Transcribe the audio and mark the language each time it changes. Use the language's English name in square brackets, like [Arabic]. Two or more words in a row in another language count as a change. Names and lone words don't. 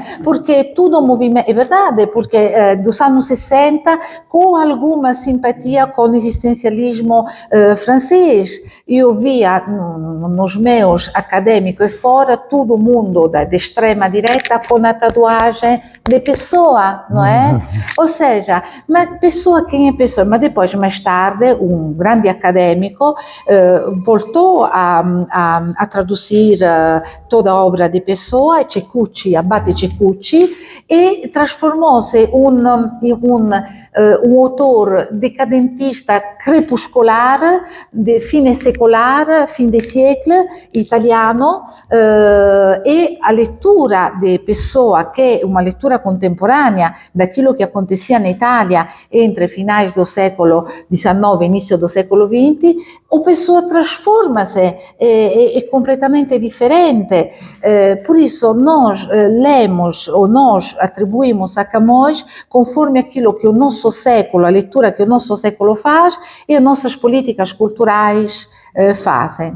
[Portuguese] Porque tudo o movimento, é verdade, porque dos anos 60, com alguma simpatia com o existencialismo francês, eu via nos meus acadêmicos e fora todo mundo da extrema direita com a tatuagem de Pessoa, não é? Ou seja, mas Pessoa, quem é Pessoa? Mas depois, mais tarde, um grande acadêmico voltou a traduzir toda a obra de Pessoa, Ceccucci, Abate Ceccucci, e trasformou-se um autor decadentista crepuscolar, de [Italian] fine secolare, [French] fin de siècle, [Portuguese] italiano, e a lettura de Pessoa, [Italian] che è una lettura contemporanea [Portuguese] daquilo che acontecia na Itália entre finais do século XIX e início do século XX, o Pessoa transforma-se, é completamente diferente. Por isso, nós lemos ou nós atribuímos a Camões conforme aquilo que o nosso século, a leitura que o nosso século faz e as nossas políticas culturais fazem.